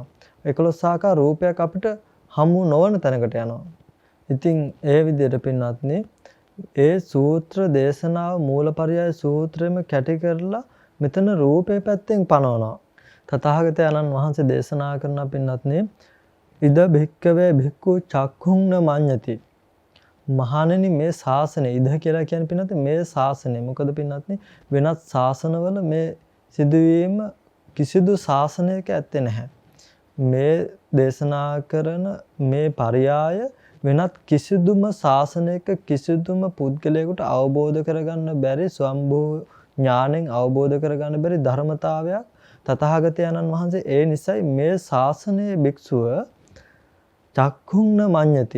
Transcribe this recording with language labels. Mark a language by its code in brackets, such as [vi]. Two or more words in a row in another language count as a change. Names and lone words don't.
[si] 11 ආකාර රූපයක් අපිට හමු නොවන තැනකට යනවා. ඉතින් ඒ විදිහට පින්නත්නේ ඒ සූත්‍ර දේශනාව මූලපරියාය සූත්‍රෙම කැටි කරලා මෙතන රූපේ පැත්තෙන් පනවනවා. තථාගතයන්න් වහන්සේ දේශනා කරන පින්නත්නේ [pi] ඉද භික්කවේ භික්ඛු චක්ඛුං මඤ්ඤති. [si] මහණෙනි මේ ශාසනය ඉද කියලා කියන්නේ පින්නත් මේ ශාසනය. මොකද පින්නත්නේ වෙනත් ශාසනවල මේ සිදුවීම කිසිදු ශාසනයක ඇත්තේ නැහැ. මේ දේශනා කරන මේ පරියාය වෙනත් කිසිදුම ශාසනයක කිසිදුම පුද්ගලයෙකුට අවබෝධ කරගන්න බැරි ස්වම්භූ ඥාණයෙන් අවබෝධ කරගන්න බැරි ධර්මතාවයක් තථාගතයන්න් වහන්සේ ඒ නිසයි මේ ශාසනයේ භික්ෂුව [pi] චක්ඛුං මඤ්ඤති.